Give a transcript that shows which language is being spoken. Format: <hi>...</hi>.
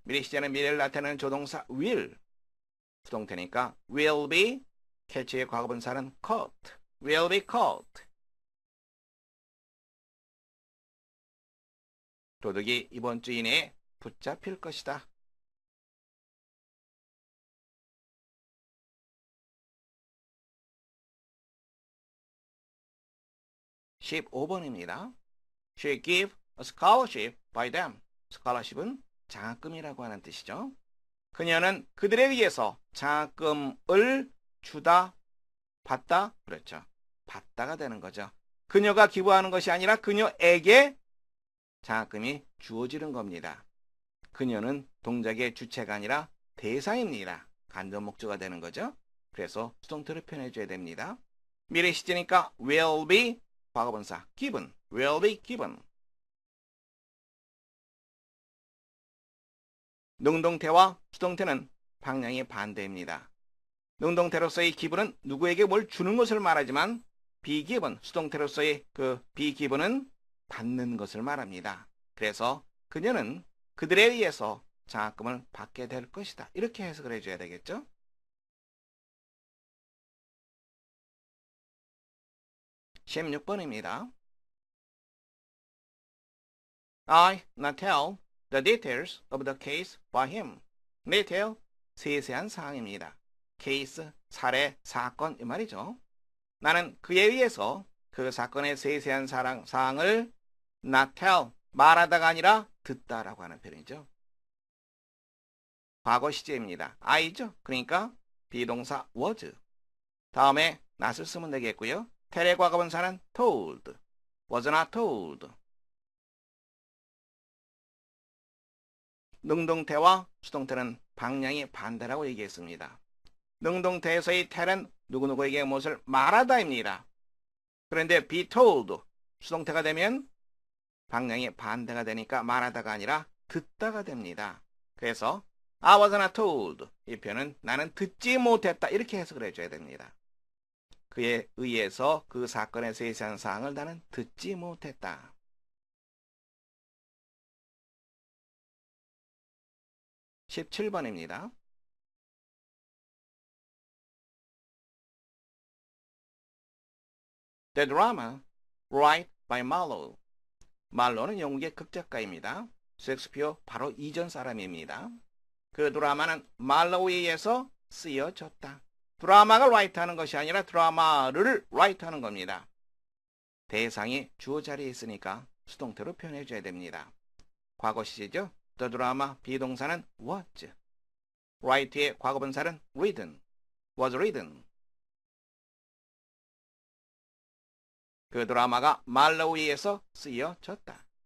<ko>미래 시제는 미래를 나타내는 조동사 will. 수동태니까</ko> <en>will be, catch의</en> <ko>과거분사는</ko> <en>caught, will be caught.</en> <ko>도둑이 이번 주 이내에 붙잡힐 것이다. (15번입니다)</ko> <en>She gave a scholarship by them.</en> <ko>scholarship은 장학금이라고 하는 뜻이죠. 그녀는 그들에 의해서 장학금을 주다, 받다, 그렇죠. 받다가 되는 거죠. 그녀가 기부하는 것이 아니라 그녀에게 장학금이 주어지는 겁니다. 그녀는 동작의 주체가 아니라 대상입니다. 간접 목적어가 되는 거죠. 그래서 수동태를 표현해줘야 됩니다. 미래 시제니까</ko> <en>will be,</en> <ko>과거분사</ko> <en>given, will be given.</en> <ko>능동태와 수동태는 방향이 반대입니다. 능동태로서의 given은 누구에게 뭘 주는 것을 말하지만 be given, 수동태로서의 그 be given은 받는 것을 말합니다. 그래서 그녀는 그들에 의해서 장학금을 받게 될 것이다. 이렇게 해석을 해줘야 되겠죠? (16번입니다)</ko> <en>I not tell the details of the case by him.</en> <ko>detail, 세세한 사항입니다. case, 사례, 사건 이 말이죠. 나는 그에 의해서 그 사건의 세세한 사항을</ko> <en>not tell,</en> <ko>말하다가 아니라 듣다라고 하는 표현이죠. 과거 시제입니다. I죠. 그러니까 비동사 was. 다음에 not을 쓰면 되겠고요.</ko> <en>tell의</en> <ko>과거분사는</ko> <en>told, was not told.</en> <ko>능동태와 수동태는 방향이 반대라고 얘기했습니다. 능동태에서의 tell은 누구누구에게 무엇을 말하다입니다. 그런데 be told, 수동태가 되면 방향이 반대가 되니까 말하다가 아니라 듣다가 됩니다. 그래서</ko> <en>I was not told,</en> <ko>이 표현은 나는 듣지 못했다 이렇게 해석을 해줘야 됩니다. 그에 의해서 그 사건의 세세한 사항을 나는 듣지 못했다. (17번입니다)</ko> <en>The drama, written by Marlowe.</en> <ko>말로는 영국의 극작가입니다. 셰익스피어 바로 이전 사람입니다. 그 드라마는 말로우에 의해서 쓰여졌다. 드라마가 라이트하는 것이 아니라 드라마를 라이트하는 겁니다. 대상이 주어 자리에 있으니까 수동태로 표현해줘야 됩니다. 과거 시제죠.</ko> <en>The drama</en> <ko>비동사는</ko> <en>was. write의</en> <ko>과거분사는</ko> <en>written, was written.</en> <ko>그 드라마가 말로우에 의해서 쓰여졌다.</ko>